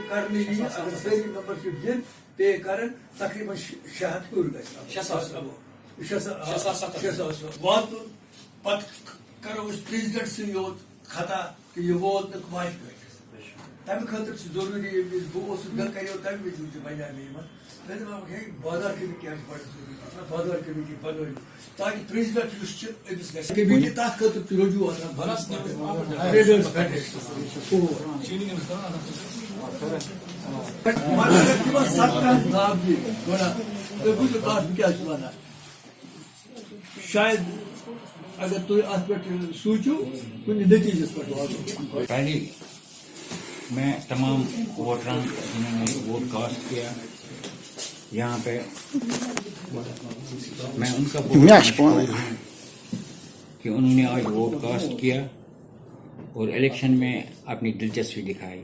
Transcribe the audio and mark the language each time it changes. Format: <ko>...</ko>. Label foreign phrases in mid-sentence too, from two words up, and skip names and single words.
<ks>کرنے یہ اگر ساری ممبرشپ دن پے کرن تقریباً 600 ہور گژھِ 6,000 واتن پتہٕ کرو أسۍ پریزیڈنٹ سٕے یوت خطا کہ یہ ووت نہٕ واتہِ کٲتِس تمہِ خٲطرٕ چھُ ضروٗری ییٚمہِ وِزِ بہٕ اوسُس مےٚ کریو تمہِ وِزِ تہِ بنیٛاو مےٚ یِمن مےٚ دوٚپ ہے بازار کمیٹی آسہِ بڑٕ ضروٗری بازار کمیٹی بنٲیِو تاکہ پریزیڈنٹ یُس چھُ أمِس گژھِ کمیٹی تتھ خٲطرٕ چھُ رجوع آسان ٹریڈٲرٕس فیڈریشن شاید اگر تھی ات پہ سوچو کن نتیجس پہ</ks> <ur>پہلے میں تمام ووٹران جنہوں نے</ur> <en>vote cast</en> <ur>کیا یہاں پہ میں ان کا کہ انہوں نے آج</ur> <en>vote cast</en> <ur>کیا اور الیکشن میں اپنی دلچسپی دکھائی.</ur>